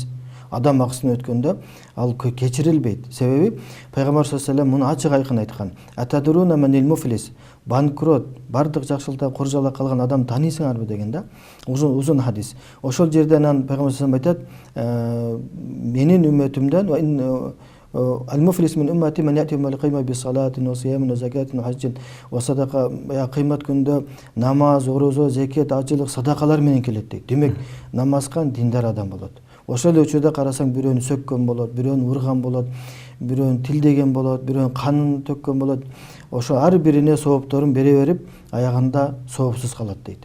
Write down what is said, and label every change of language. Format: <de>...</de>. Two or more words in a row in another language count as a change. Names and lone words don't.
<ky>Адам акысына өткөндө ал кечирилбейт. Себеби Пайгамбар</ky> <ar>صلى الله عليه وسلم</ar> <ky>муну ачык айкын айткан.</ky> <ar>أتدرون من المفلس.</ar> <ky>Банкрот, бардык жакшылыкта куржала калган адам таанисыңарбы деген да. Узун хадис. Ошол жерде анан Пайгамбар</ky> <ar>صلى الله عليه وسلم</ar> <ky>айтат, менин үммөтүмдөн</ky> <ar>المفلس من أمتي من يأتي يوم القيامة بصلاة وصيام وزكاة وحج وصدقة.</ar> <ky>Кыймат күндө намаз, орозо, зекет, ажылык, садакалар менен келет дейт. Демек, намазкан диндар адам болот. Ошол эле учурда карасаң бирөөнү сөккөн болот, бирөөнү урган болот, бирөөнү тилдеген болот, бирөөнү канын төккөн болот. Ошо ар бирине соопторун бере берип, аягында соопсуз калат дейт.</ky>